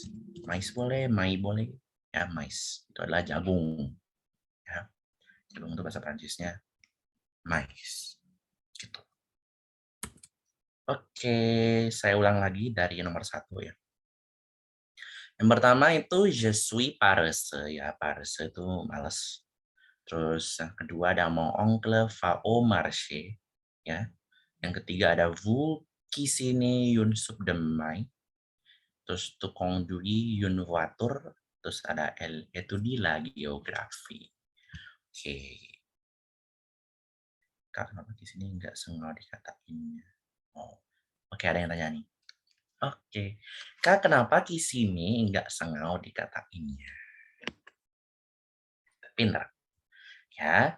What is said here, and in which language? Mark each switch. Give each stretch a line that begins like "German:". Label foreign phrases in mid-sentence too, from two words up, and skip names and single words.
Indonesian: Mais boleh, mai boleh. Ya, mais. Itu adalah jagung. Ya. Jagung itu bahasa Prancisnya mais. Gitu. Oke, saya ulang lagi dari nomor 1 ya. Yang pertama itu
French: je suis paresseux
Indonesian: ya, paresseux itu malas. Terus yang kedua ada
French: mon oncle va au marché
Indonesian: ya. Yang ketiga ada
French: vous cuisinez une soupe de maïs. Terus tu conduis une voiture.
Indonesian: Terus ada
French: elle étudie la géographie.
Indonesian: Oke. Karena di sini nggak sengaja dikatainnya. Oh, oke ada yang tanya nih. Oke, Kak, kenapa di sini nggak sengau dikatainnya? Pintar. Ya.